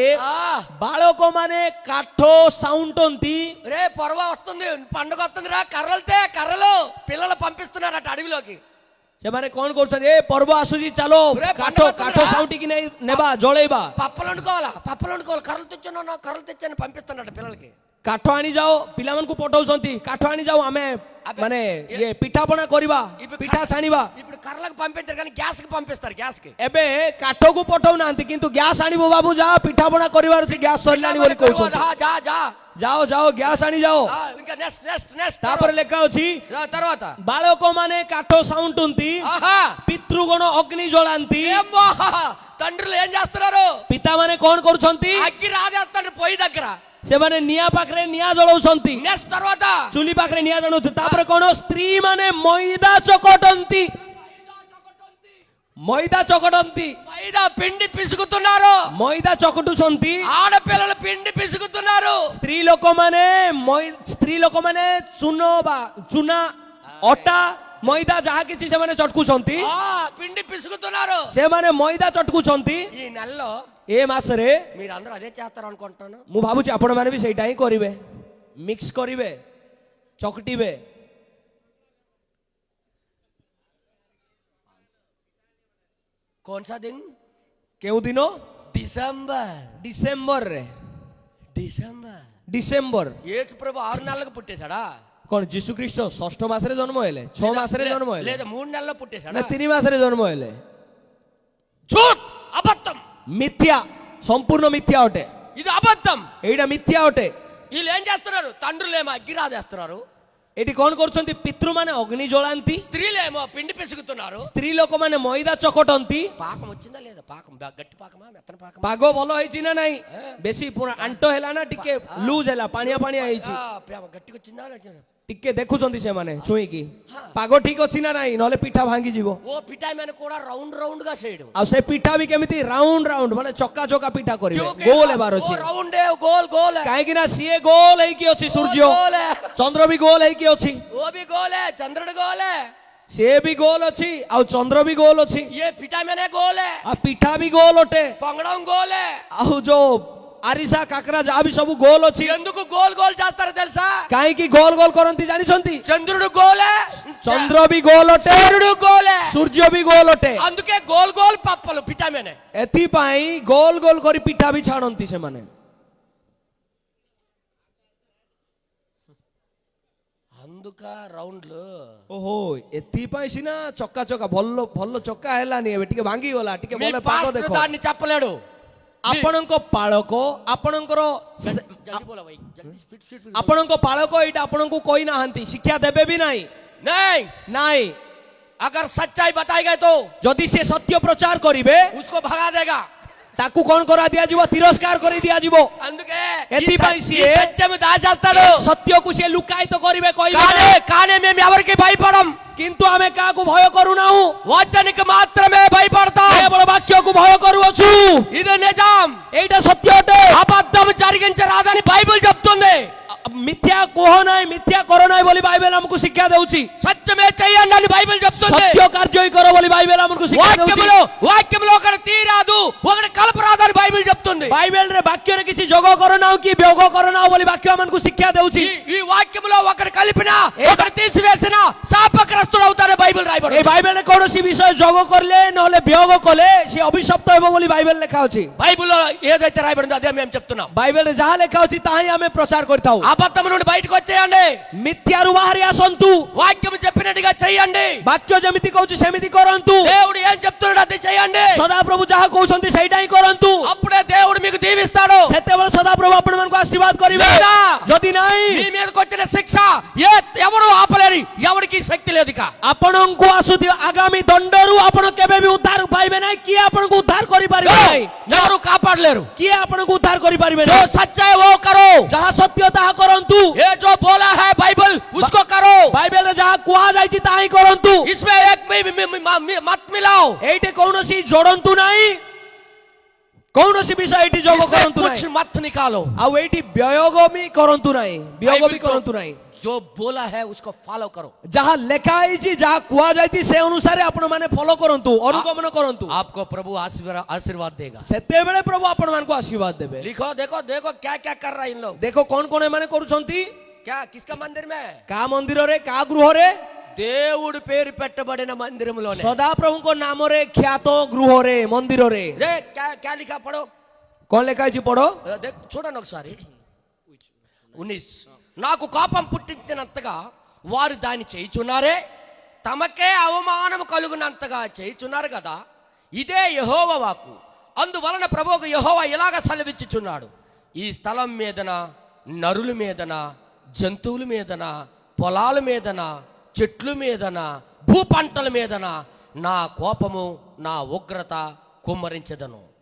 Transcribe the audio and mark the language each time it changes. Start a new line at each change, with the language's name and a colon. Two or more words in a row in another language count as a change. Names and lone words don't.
Hindi: हाँ.
Odia: ବାଳକମାନେ କାଠ ସାଉଁଟନ୍ତି.
Telugu: రే పొరవ వస్తుంది, పండుగ వస్తుంది రా, కర్రలతే కర్రలు పిల్లలు పంపిస్తున్నారట అడవిలోకి.
Odia: ସେମାନେ କଣ କରୁଛନ୍ତି? ଏ ପର୍ବ ଆସୁଛି, ଚାଲ କାଠ କାଠ ସାଉଁଟିକି ନେବା, ଜଳେଇବା.
Telugu: పప్పలు వండుకోవాలా, పప్పలు వండుకోవాలి. కర్రలు తెచ్చాను, కర్రలు తెచ్చాను పంపిస్తున్నారట పిల్లలకి.
Odia: କାଠ ଆଣିଯାଅ, ପିଲାମାନଙ୍କୁ ପଠଉଛନ୍ତି. କାଠ ଆଣିଯାଅ, ଆମେ ମାନେ ଇଏ ପିଠାପଣା କରିବା, ପିଠା ଛାଣିବା.
Telugu: ఇప్పుడు కర్రలకు పంపించారు కానీ గ్యాస్ కి పంపిస్తారు. గ్యాస్ కి
Odia: ଏବେ କାଠକୁ ପଠଉନାହାନ୍ତି, କିନ୍ତୁ ଗ୍ୟାସ୍ ଆଣିବ ବାବୁ, ଯା ପିଠାପଣା କରିବାର ଅଛି, ଗ୍ୟାସ୍ ସରିଲାଣି ବୋଲି କହୁଛନ୍ତି. ଯା ଯା ଯାଅ ଯାଅ, ଗ୍ୟାସ୍ ଆଣିଯାଅ.
Telugu: ఇంకా నెక్స్ట్ నెక్స్ట్ నెక్స్ట్
Odia: ତାପରେ ଲେଖା ଅଛି,
Telugu: తర్వాత
Odia: ବାଳକମାନେ କାଠ ସାଉଁଟନ୍ତି,
Telugu: ఆహా
Odia: ପିତୃଗଣ ଅଗ୍ନି ଜଳାନ୍ତି.
Telugu: ఏమ్మా, తండ్రులు ఏం చేస్తున్నారు?
Odia: ପିତାମାନେ କଣ କରୁଛନ୍ତି?
Telugu: అగ్గి రాజేస్తాడు పొయ్యి దగ్గర.
Odia: ସେମାନେ ନିଆଁ ପାଖରେ ନିଆଁ ଜଳାଉଛନ୍ତି,
Telugu: నెక్స్ట్ తర్వాత
Odia: ଚୁଲି ପାଖରେ ନିଆଁ ଜଳାଉଛନ୍ତି. ତାପରେ କଣ? ସ୍ତ୍ରୀ ମାନେ ମଇଦା ଚକଟନ୍ତି. ମଇଦା ଚକଟନ୍ତି,
Telugu: మైదా పిండి పిసుకుతున్నారు.
Odia: ମଇଦା ଚକଟୁଛନ୍ତି.
Telugu: ఆడపిల్లలు పిండి పిసుకుతున్నారు.
Odia: ସ୍ତ୍ରୀ ଲୋକମାନେ ଚୂନ ବା ଚୁନା, ଅଟା, ମଇଦା ଯାହା କିଛି ସେମାନେ ଚଟକୁଛନ୍ତି.
Telugu: పిండి పిసుకుతున్నారు.
Odia: ସେମାନେ ମଇଦା ଚଟକୁଛନ୍ତି.
Telugu: ఈ నెలలో
Odia: ଏ ମାସରେ
Telugu: మీరు అందరూ అదే చేస్తారు అనుకుంటున్నాను.
Odia: ମୁଁ ଭାବୁଛି ଆପଣମାନେ ବି ସେଇଟା ହିଁ କରିବେ, ମିକ୍ସ କରିବେ, ଚକଟିବେ.
Hindi: कौन सा दिन?
Odia: କେଉଁ ଦିନ?
Telugu: డిసెంబర్.
Odia: ଡିସେମ୍ବରରେ.
Telugu: డిసెంబర్.
Odia: ଡିସେମ୍ବର.
Telugu: యేసు ప్రభు 6 నెలలకు పుట్టేశాడా?
Odia: କଣ ଯୀଶୁ ଖ୍ରୀଷ୍ଟ 6 ମାସରେ ଜନ୍ମ ହେଲେ? 6 ମାସରେ ଜନ୍ମ ହେଲେ?
Telugu: లేదా 3 నెలల్లో పుట్టేశాడా?
Odia: ନା 3 ମାସରେ ଜନ୍ମ ହେଲେ?
Hindi: झूठ,
Telugu: అబద్ధం.
Odia: ମିଥ୍ୟା, ସମ୍ପୂର୍ଣ୍ଣ ମିଥ୍ୟା ଅଟେ.
Telugu: ఇది అబద్ధం.
Odia: ଏଇଟା ମିଥ୍ୟା ଅଟେ.
Telugu: వీళ్ళు ఏం చేస్తున్నారు? తండ్రులేమో అగ్గి రాజేస్తున్నారు.
Odia: ଏଠି କଣ କରୁଛନ୍ତି? ପିତୃମାନେ ଅଗ୍ନି ଜଳାନ୍ତି,
Telugu: స్త్రీలేమో పిండి పిసుకుతున్నారు.
Odia: ସ୍ତ୍ରୀ ଲୋକମାନେ ମଇଦା ଚକଟନ୍ତି।
Telugu: పాకం వచ్చిందా లేదా? పాకం గట్టి పాకమా మెత్తన పాకమా?
Odia: ପାଗ ଭଲ ହେଇଛି ନା ନାଇଁ? ବେଶୀ ପୁରା ଆଣ୍ଟ ହେଲା ନା ଟିକେ ଲୁଜ ହେଲା, ପାଣିଆ ପାଣିଆ ହେଇଛି?
Telugu: గట్టిగా వచ్చిందా లేదా?
Odia: ଟିକେ ଦେଖୁଛନ୍ତି ସେମାନେ ଛୁଇଁକି ପାଗ ଠିକ ଅଛି ନା ନାଇଁ, ନହେଲେ ପିଠା ଭାଙ୍ଗିଯିବ।
Telugu: ఓ పిఠాయి మీద కూడా రౌండ్ రౌండ్ గా చేయడం.
Odia: ଆଉ ସେ ପିଠା ବି କେମିତି ରାଉଣ୍ଡ ରାଉଣ୍ଡ ମାନେ ଚକା ଚକା ପିଠା କରିବେ,
Hindi: क्योंकि
Odia: ଗୋଲ ହେବାର
Hindi: वो
Odia: ଅଛି।
Hindi: राउंड है, गोल गोल है।
Odia: କାହିଁକି ନା ସିଏ ଗୋଲ ହେଇକି ଅଛି, ସୂର୍ଯ୍ୟ
Hindi: गोल है,
Odia: ଚନ୍ଦ୍ର ବି ଗୋଲ ହେଇକି ଅଛି,
Hindi: वो भी गोल है, चंद्रुడు गोल है,
Odia: ସିଏ ବି ଗୋଲ ଅଛି, ଆଉ ଚନ୍ଦ୍ର ବି ଗୋଲ ଅଛି,
Hindi: ये पिठा मैंने गोल है,
Odia: ଆଉ ପିଠା ବି ଗୋଲ ଅଟେ,
Hindi: పొంగడం गोल है।
Odia: ଆଉ ଯୋଉ ଆରିସା କାକରା ଯାହା ବି ସବୁ ଗୋଲ ଅଛି।
Telugu: ఎందుకు గోల్ గోల్ చేస్తారో తెలుసా?
Odia: କାହିଁକି ଗୋଲ ଗୋଲ କରନ୍ତି ଜାଣିଛନ୍ତି?
Telugu: చంద్రుడు గోల్ है,
Odia: ଚନ୍ଦ୍ର ବି ଗୋଲ ଅଟେ,
Telugu: సూర్యుడు గోల్ है,
Odia: ସୂର୍ଯ୍ୟ ବି ଗୋଲ ଅଟେ।
Telugu: అందుకే గోల్ గోల్ పప్పలు పిఠా मैंने।
Odia: ଏଥିପାଇଁ ଗୋଲ ଗୋଲ କରି ପିଠା ବି ଛାଣନ୍ତି ସେମାନେ।
Telugu: అందుక రౌండ్లు
Odia: ଓହୋ, ଏଥିପାଇଁ ସିନା ଚକା ଚକା ଭଲ ଭଲ ଚକା ହେଲାନି, ଏବେ ଟିକେ ଭାଙ୍ଗି ଗଲା, ଟିକେ
Telugu: మీ
Odia: ଭଲ ପାଗ
Telugu: పాస్టర్
Odia: ଦେଖ।
Telugu: దాన్ని చెప్పలేడు.
Odia: ଆପଣଙ୍କ ପାଳକ ଆପଣଙ୍କର
Hindi: जल्दी बोलो भाई, जल्दी स्पीड स्पीड।
Odia: ଆପଣଙ୍କ ପାଳକ ଏଇଟା ଆପଣଙ୍କୁ କହିନାହାନ୍ତି, ଶିକ୍ଷା ଦେବେ ବି ନାହିଁ।
Hindi: नहीं,
Odia: ନାଇଁ,
Hindi: अगर सच्चाई बताई गई तो
Odia: ଯଦି ସେ ସତ୍ୟ ପ୍ରଚାର କରିବେ
Hindi: उसको भगा देगा।
Odia: ତାକୁ କଣ କରା ଦିଆଯିବ? ତିରସ୍କାର କରି ଦିଆଯିବ।
Telugu: అందుకే ఎత్తిపై ఈ
Odia: సియే
Telugu: సత్యం దాచేస్తాడు.
Odia: ସତ୍ୟକୁ ସେ ଲୁକାୟିତ କରିବେ, କହିବେ
Telugu: కానీ కానీ మేము ఎవరికి భయపడం,
Odia: କିନ୍ତୁ ଆମେ କାହାକୁ ଭୟ କରୁନାହୁଁ,
Telugu: వాక్యానికి మాత్రమే భయపడతాం.
Odia: କେବଳ ବାକ୍ୟକୁ ଭୟ କରୁଅଛୁ।
Telugu: ఇది నిజం.
Odia: ଏଇଟା ସତ୍ୟ ଅଟେ।
Telugu: అబద్ధం జరిగించరాదని బైబిల్ చెప్తుంది.
Odia: ମିଥ୍ୟା କୁହ ନାହିଁ, ମିଥ୍ୟା କର ନାହିଁ ବୋଲି ବାଇବେଲ ଆମକୁ ଶିକ୍ଷା ଦେଉଛି।
Telugu: సత్యమే చెయ్యండి అని బైబిల్ చెప్తుంది.
Odia: ସତ୍ୟ କାର୍ଯ୍ୟ ହିଁ କର ବୋଲି ବାଇବେଲ ଆମକୁ ଶିକ୍ଷା ଦେଉଛି।
Telugu: వాక్యంలో ఒకటి తీరాదు, ఒకటి కలపరాదు అని బైబిల్ చెప్తుంది.
Odia: ବାଇବେଲରେ ବାକ୍ୟରେ କିଛି ଯୋଗ କରନାଉ କି ବିయోଗ କରନାଉ ବୋଲି ବାକ୍ୟ ଆମକୁ ଶିକ୍ଷା ଦେଉଛି।
Telugu: ఈ వాక్యంలో ఒకటి కలిపినా ఒకటి తీసివేసినా శాపగ్రస్తుడు అవుతారని బైబిల్
Bangla: এই
Telugu: రాయబడింది.
Odia: ବାଇବେଲରେ କୌଣସି ବିଷୟ ଯୋଗ କରିଲେ ନହେଲେ ବିయోଗ କଲେ ସେ ଅଭିଶପ୍ତ ହେବ ବୋଲି ବାଇବେଲ ଲେଖା ଅଛି।
Telugu: బైబిల్లో ఏదైతే రాయబడిందో అదే మేము చెప్తున్నాం.
Odia: ବାଇବେଲରେ ଯାହା ଲେଖା ଅଛି ତାହା ହିଁ ଆମେ ପ୍ରଚାର କରିଥାଉ।
Telugu: అబద్ధం నుండి బయటకు వచ్చేయండి,
Odia: ମିଥ୍ୟାରୁ ବାହାରି ଆସନ୍ତୁ,
Telugu: వాక్యం చెప్పినట్టుగా చెయ్యండి.
Odia: ବାକ୍ୟ ଯେମିତି କହୁଛି ସେମିତି କରନ୍ତୁ,
Telugu: దేవుడు ఏం చెప్తున్నాడు అది చెయ్యండి.
Odia: ସଦାପ୍ରଭୁ ଯାହା କହୁଛନ୍ତି ସେଇଟା ହିଁ କରନ୍ତୁ।
Telugu: అప్పుడే దేవుడు మీకు దీవిస్తాడు.
Odia: ସେତେବେଳେ ସଦାପ୍ରଭୁ ଆପଣମାନଙ୍କୁ ଆଶୀର୍ବାଦ କରିବେ।
Telugu: లేదా
Odia: ଯଦି ନାହିଁ
Telugu: మీ మీదకి వచ్చిన శిక్ష ఎవరు ఆపలేరు, ఎవరికి శక్తి లేదు. ఇక
Odia: ଆପଣଙ୍କୁ ଆସୁଥିବା ଆଗାମୀ ଦଣ୍ଡରୁ ଆପଣ କେବେ ବି ଉଦ୍ଧାର ପାଇବେ ନାହିଁ। କିଏ ଆପଣଙ୍କୁ ଉଦ୍ଧାର କରିପାରିବେ ନାହିଁ,
Telugu: ఎవరు కాపాడలేరు.
Odia: କିଏ ଆପଣଙ୍କୁ ଉଦ୍ଧାର କରିପାରିବେ
Hindi: जो
Odia: ନାହିଁ।
Hindi: सच्चा है वो करो,
Odia: ଯାହା ସତ୍ୟ ତାହା କରନ୍ତୁ।
Hindi: ये जो बोला है बाइबल उसको करो.
Odia: ବାଇବେଲରେ ଯାହା କୁହାଯାଇଛି ତାହା ହିଁ କରନ୍ତୁ।
Hindi: इसमें एक मत मिलाओ,
Odia: ଏଇଠି କୌଣସି ଯୋଡନ୍ତୁ ନାହିଁ, କୌଣସି ବିଷୟ ଏଇଠି ଯୋଗ
Hindi: इसमें
Odia: କରନ୍ତୁ
Hindi: कुछ
Odia: ନାହିଁ,
Hindi: मत निकालो.
Odia: ଆଉ ଏଇଠି ବିୟୋଗ ବି କରନ୍ତୁ ନାହିଁ, ବିୟୋଗ ବି କରନ୍ତୁ ନାହିଁ।
Hindi: जो बोला है उसको फॉलो करो.
Odia: ଯାହା ଲେଖା ହେଇଛି, ଯାହା କୁହାଯାଇଛି ସେ ଅନୁସାରେ ଆପଣ ମାନେ ଫଲୋ କରନ୍ତୁ, ଅନୁଗମନ କରନ୍ତୁ।
Hindi: आपको प्रभु आशीर्वाद देगा.
Odia: ସେତେବେଳେ ପ୍ରଭୁ ଆପଣ ମାନଙ୍କୁ ଆଶୀର୍ବାଦ ଦେବେ।
Hindi: लिखो, देखो देखो क्या क्या कर रहा है इन लोग.
Odia: ଦେଖ କଣ କଣ ଏମାନେ କରୁଛନ୍ତି।
Hindi: क्या किसका मंदिर में?
Odia: କା ମନ୍ଦିରରେ, କା ଗୃହରେ?
Telugu: దేవుడు పేరు పెట్టబడిన మందిరములోనే.
Odia: ସଦାପ୍ରଭୁଙ୍କ ନାମରେ ଖ୍ୟାତ ଗୃହରେ, ମନ୍ଦିରରେ।
Hindi: రే क्या लिखा पढ़ो.
Odia: କଣ ଲେଖା ହେଇଛି ପଢ।
Telugu: చూడండి ఒకసారి. 19 నాకు కోపం పుట్టించినంతగా వారు దాన్ని చేయుచున్నారే, తమకే అవమానం కలుగునంతగా చేయుచున్నారు కదా, ఇదే యెహోవా వాక్కు. అందువలన ప్రభువుకు యెహోవా ఇలాగ సెలవిచ్చుచున్నాడు, ఈ స్థలం మీదన, నరుల మీదన, జంతువుల మీదన, పొలాల మీదన, చెట్ల మీదన, భూ పంటల మీదన నా కోపము, నా ఉగ్రత కుమ్మరించెదను.